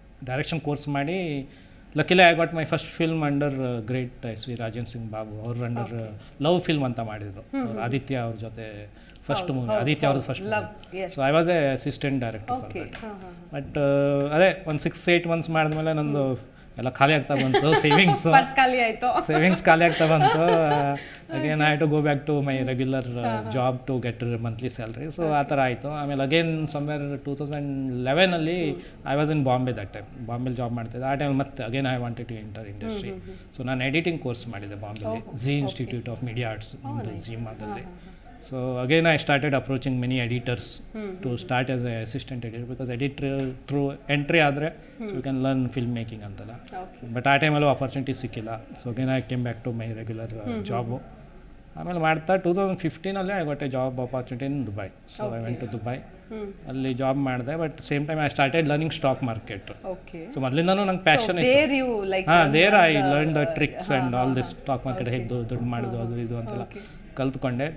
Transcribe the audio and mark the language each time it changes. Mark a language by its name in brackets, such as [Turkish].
[Kannada] Direction course ಮಾಡಿ ಲಕ್ಕಿಲಿ [English] I got my first film [Kannada] under great SV Rajendra Singh Babu ಅವ್ರ under love film ಅಂತ ಮಾಡಿದ್ರು ಅವ್ರು ಆದಿತ್ಯ ಅವ್ರ ಜೊತೆ ಫಸ್ಟ್ ಮೂವಿ ಆದಿತ್ಯ ಅವ್ರದ್ದು first so I was A assistant director but ಅದೇ ಒಂದು 6-8 ಮಂತ್ಸ್ ಮಾಡಿದ್ಮೇಲೆ ನಂದು ಎಲ್ಲ ಖಾಲಿ ಆಗ್ತಾ ಬಂತು ಸೇವಿಂಗ್ಸ್ ಖಾಲಿ ಆಗ್ತಾ ಬಂತು [English] again I to go back to my regular job to get monthly salary [Kannada] so ಆ ಥರ ಆಯಿತು. [English] ಆಮೇಲೆ again somewhere 2011 I was in Bombay that time. [Kannada] ಬಾಂಬೆಲಿ job ಮಾಡ್ತಿದ್ದೆ. ಆ ಟೈಮ್ ಮತ್ತೆ [English] Again I wanted to enter industry. [Kannada] So ನಾನು ಎಡಿಟಿಂಗ್ ಕೋರ್ಸ್ ಮಾಡಿದ್ದೆ ಬಾಂಬೆಲಿ, Zee institute of media arts ಝೀಮಾದಲ್ಲಿ. [English] So again I started approaching many editors to start as a assistant editor because editor through entry ಆದರೆ so you can learn film making ಅಂತಲ್ಲ. But [Kannada] ಆ ಟೈಮಲ್ಲೂ opportunity ಸಿಕ್ಕಿಲ್ಲ. [English] So again I came back to my regular job. ಆಮೇಲೆ ಮಾಡ್ತಾ 2015 I got a job opportunity in Dubai. So I went to Dubai. [Kannada] ಅಲ್ಲಿ job ಮಾಡಿದೆ. [English] But same time I started learning stock market. So [Kannada] ಮೊದಲಿಂದನೂ ನಂಗೆ passion ಇತ್ತು. [English] there I learn the tricks and all this stock market [Kannada] ಹೇಗೆ ದುಡ್ಡು ಮಾಡೋದು ಅದು ಇದು ಅಂತೆಲ್ಲ ಕಲ್ತ್ಕೊಂಡೆ.